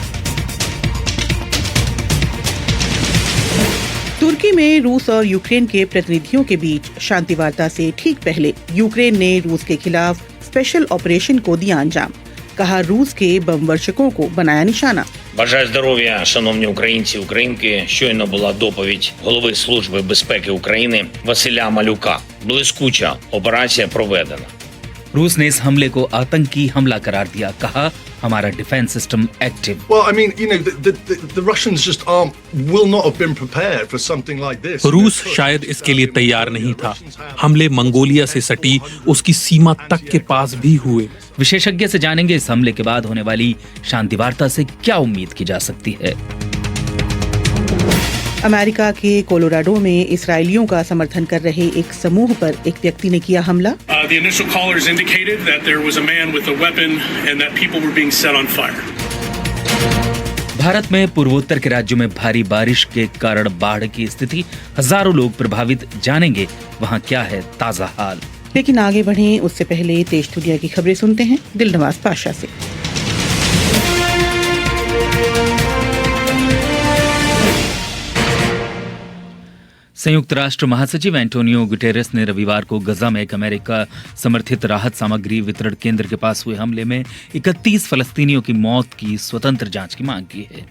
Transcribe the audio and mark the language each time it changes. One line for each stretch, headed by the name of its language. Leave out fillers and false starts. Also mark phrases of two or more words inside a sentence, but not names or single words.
Hindi: तुर्की में रूस और यूक्रेन के प्रतिनिधियों के बीच शांति वार्ता से ठीक पहले यूक्रेन ने रूस के खिलाफ
English: special operation
Hindi: को दिया अंजाम। कहा, रूस के बम वर्षकों को बनाया निशाना।
Ukrainian: Бажаю здоров'я, шановні українці, українки. Щойно була доповідь голови Служби безпеки України Василя Малюка. Блискуча операція проведена.
Hindi: रूस ने इस हमले को आतंकी हमला करार दिया। कहा, हमारा
English: defense system active. Well, I mean, you know, the Russians just will not have been prepared for something like this.
Hindi: रूस शायद इसके लिए तैयार नहीं था। हमले मंगोलिया से सटी उसकी सीमा तक के पास भी हुए। विशेषज्ञ से जानेंगे इस हमले के बाद होने वाली शांति वार्ता से क्या उम्मीद की जा सकती है। अमेरिका के कोलोराडो में इस्राएलियों का समर्थन कर रहे एक समूह पर एक व्यक्ति ने किया हमला।
English: The initial callers indicated that there was a man with a weapon and that people were being set on fire.
Hindi: भारत में पूर्वोत्तर के राज्यों में भारी बारिश के कारण बाढ़ की स्थिति, हजारों लोग प्रभावित। जानेंगे वहां क्या है ताजा हाल। लेकिन आगे बढ़ें उससे पहले देश दुनिया की खबरें सुनते हैं दिलनवाज पाशा से। संयुक्त राष्ट्र महासचिव एंटोनियो गुटेरेस ने रविवार को गजा में एक अमेरिका समर्थित राहत सामग्री वितरण केंद्र के पास हुए हमले में 31 फलस्तीनियों की मौत की स्वतंत्र जांच की मांग की है।